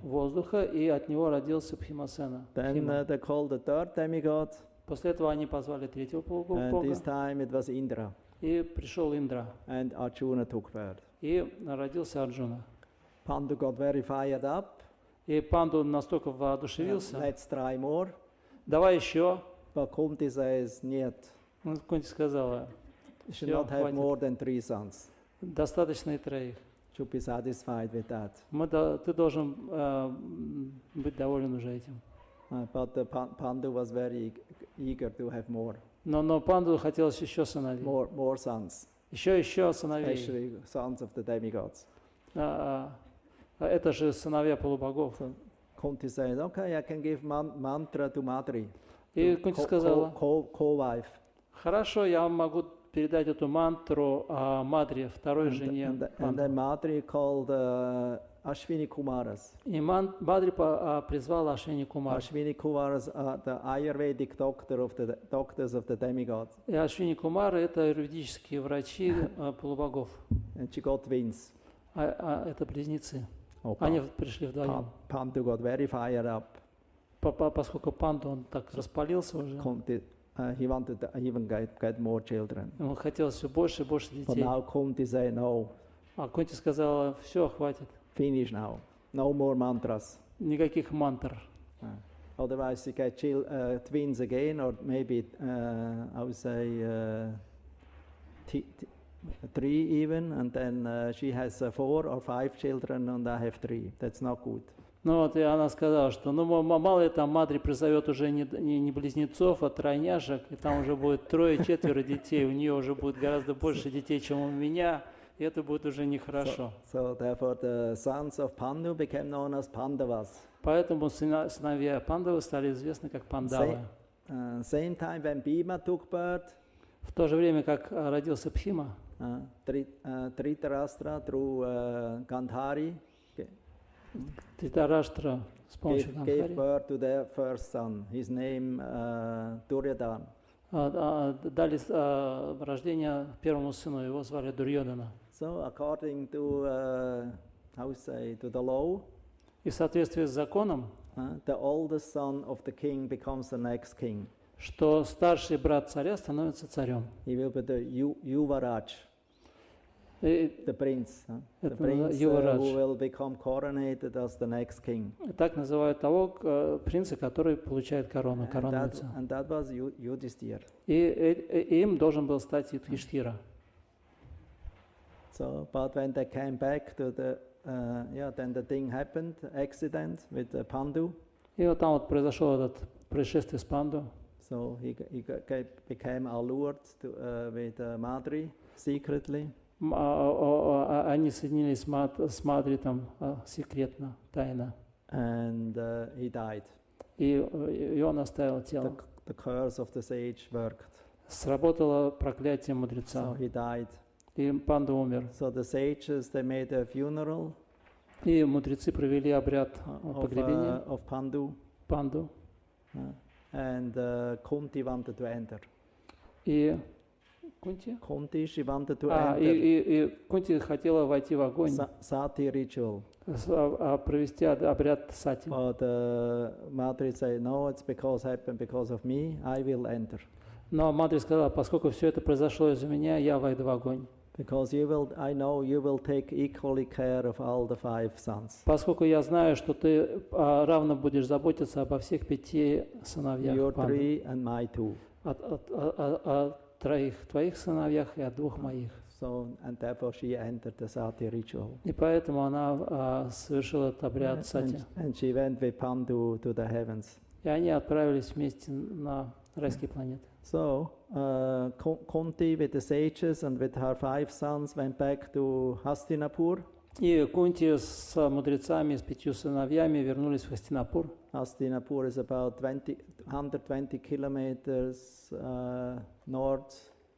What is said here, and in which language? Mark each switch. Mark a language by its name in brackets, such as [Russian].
[Russian] воздуха, и от него родился Бхимасена. [English] Then they called the third demigod, [Russian] После этого они позвали третьего [English] and [Russian] полубога, [English] this time it was Indra, [Russian] и пришел Индра, [English] and Arjuna took birth. [Russian] и родился Арджуна. [English] Pandu got very fired up. [Russian] И Панду настолько воодушевился, [English] Let's try more. [Russian] давай еще. [English] But Kunti says, [Russian] нет, Ну, Кунти сказала, [English] you should [Russian] все, [English] not have [Russian] хватит, [English] more than 3 sons. [Russian] достаточно и троих. [English] Should be satisfied with that. [Russian] Ты должен быть доволен уже этим. [English] But Pandu was very eager to have more [Russian] Но Панду хотелось еще сыновей. [English] more sons, [Russian] Еще сыновей. [English] especially sons of the demigods. [Russian] Это же сыновья полубогов. [English] Kunti said, okay, I can give mantra to Madri, [Russian] И Кунти сказала, [English] co-wife. [Russian] хорошо, я могу передать эту мантру Мадре, второй жене [English] And [Russian] Панду. [English] then Madri called Ashwini Kumaras. [Russian] И Мадри призвала Ашвини Кумар. [English] Ashwini Kumaras are the Ayurvedic doctors of the demigods. [Russian] И Ашвини Кумар — это юридические врачи полубогов. [English] And she got twins. [Russian] Это близнецы. Oh, Они пришли вдвоем. [English] Pandu got very fired up. [Russian] Поскольку Панду, он так распалился уже, [English] He wanted to even get more children. [Russian] ему хотелось все больше и больше [English] But [Russian] детей. [English] now Kunti said, no, [Russian] А Кунти сказала, все, хватит, [English] finish now. No more mantras. [Russian] никаких мантр. [English] Otherwise you get twins again, or maybe, I would say, 3 even, and then she has 4 or 5 children, and I have 3. That's not good. [Russian] Ну вот, и она сказала, что мало ли там Мадри призовет уже не близнецов, а тройняшек, и там уже будет 3-4 детей, у нее уже будет гораздо больше детей, чем у меня, и это будет уже нехорошо. [English] So therefore the sons of Pandu became known as Pandavas. [Russian] Поэтому сыновья Пандавы стали известны как Пандавы. [English] Same time when Bhima took birth, [Russian] В то же время, как родился Бхима, [English] Dhritarashtra through Gandhari [Russian] Тритараштра с помощью [English] gave [Russian] Гандхари [English] birth to their first son. His name Duryodhana. [Russian] дали рождение первому сыну, его звали Дурьодана. [English] So according to how we say, to the law, [Russian] И в соответствии с законом, [English] the oldest son of the king becomes the next king. [Russian] что старший брат царя становится царем. [English] He will be the Yuvaraj, [Russian] И [English] the prince. The [Russian] Это [English] prince [Russian] Yuvaraj. [English] who will become coronated as the next king. [Russian] так называют того принца, который получает корону, коронуется. [English] And that was Yudhisthira. [Russian] И им должен был стать Юдхиштхира. [English] So, but when they came back to the, then the thing happened, accident with Pandu. [Russian] И вот там вот произошло это происшествие с Панду. [English] So he became allured with Madri secretly. [Russian] Они соединились с Мадри там секретно, тайно. [English] And he died. [Russian] И он оставил тело. [English] The curse of the sage worked. [Russian] Сработало проклятие [English] So [Russian] мудреца. [English] he died. [Russian] И Панда умер. [English] So the sages, they made a funeral [Russian] И мудрецы провели обряд погребения [English] of Pandu. [Russian] Панду. [English] And Kunti wanted to enter. [Russian] И Кунти? [English] Kunti, she wanted to [Russian] И [English] enter [Russian] Кунти хотела войти в огонь, [English] Sati ritual. [Russian] провести обряд сати. [English] But Madri said, no, it's happened because of me, I will enter. [Russian] Но Мадри сказала, поскольку все это произошло из-за меня, я войду в огонь. [English] Because I know you will take equally care of all the 5 sons. [Russian] Поскольку я знаю, что ты равно будешь заботиться обо всех 5 сыновьях [English] Your [Russian] Панды. [English] 3 and my 2. [Russian] О 3 твоих сыновьях и о 2 моих. [English] So, and therefore she entered the Sati ritual. [Russian] И поэтому она совершила этот обряд сати. [English] And she went with Pandu to the heavens. [Russian] И они отправились вместе на райские планеты. [English] So, Kunti with the sages and with her 5 sons went back to Hastinapur. [Russian] И Кунти с мудрецами, с 5 сыновьями вернулись в Хастинапур. [English] Hastinapur is about 120 kilometers north.